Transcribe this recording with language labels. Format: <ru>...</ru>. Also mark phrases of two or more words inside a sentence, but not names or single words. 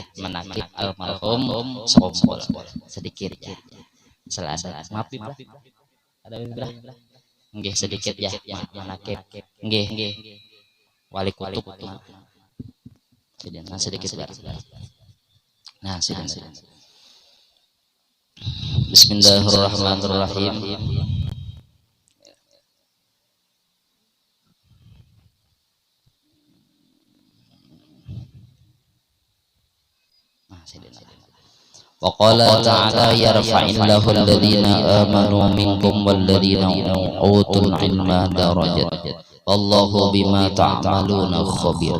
<bjn>Menakib almarhum Sombol sedikit ya. Selasa. Maaf lah. Ada beberapa. Nggih sedikit ya menakib. Nggih. Wali kutub nah sedikit nah sedikit Bismillahirrahmanirrahim.</bjn> <ar>وقال تعالى يرفع الله الذين آمنوا منكم والذين أوتوا العلم درجات والله بما تعملون خبير.</ar>